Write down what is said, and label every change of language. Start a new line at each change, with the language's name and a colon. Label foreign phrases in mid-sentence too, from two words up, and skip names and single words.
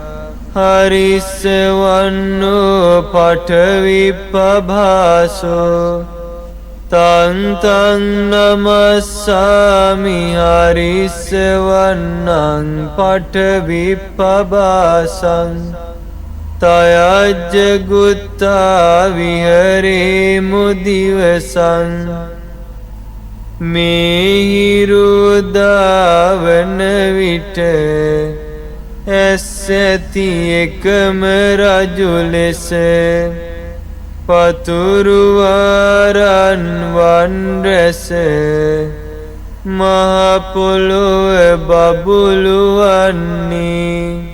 Pali: හරිස්සවන්නෝ පඨවිප්පභාසෝ තං තං නමස්සාමි හරිස්සවන්නං පඨවිප්පභාසං තයජ්ජ ගුත්තා විහරේමු දිවසං.
Sinhala: මේහිරුදාවන විට ඇස් ඇති එකම රජු ලෙස පතුරුවරන් වන් රැස මහ පොළොව බබළුවන්නේ.